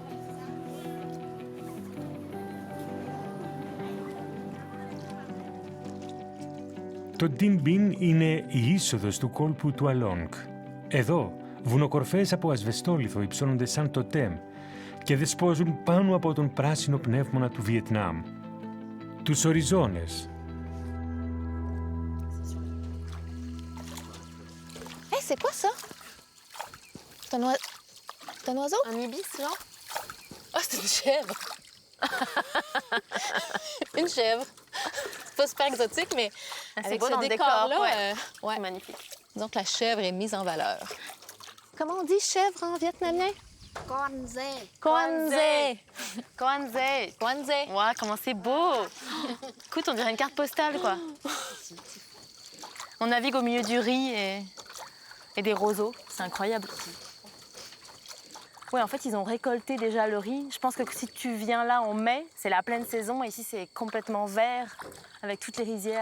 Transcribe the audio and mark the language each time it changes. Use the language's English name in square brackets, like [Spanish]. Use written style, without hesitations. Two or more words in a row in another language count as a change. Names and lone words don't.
[Greek] Το Dinh Binh είναι η είσοδος του κόλπου του Αλόγκ. Εδώ, βουνοκορφές από ασβεστόλιθο υψώνονται σαν τοτέμ και δεσπόζουν πάνω από τον πράσινο πνεύμονα του Βιετνάμ. Τους οριζόνες. [French] Hey, c'est quoi ça? C'est un oiseau? Un ibis, genre? Ah, c'est une chèvre! Une chèvre. C'est pas super exotique, mais avec beau ce dans le décor-là, décor, ouais. C'est magnifique. Donc la chèvre est mise en valeur. Comment on dit chèvre en vietnamien? [Vietnamese] Con dê. Con dê. Con dê. Con dê. [French] Ouais, comment c'est beau. Écoute, on dirait une carte postale, quoi. On navigue au milieu du riz et des roseaux. C'est incroyable. Ouais, en fait, ils ont récolté déjà le riz. Je pense que si tu viens là en mai, c'est la pleine saison. Et ici, c'est complètement vert, avec toutes les rizières.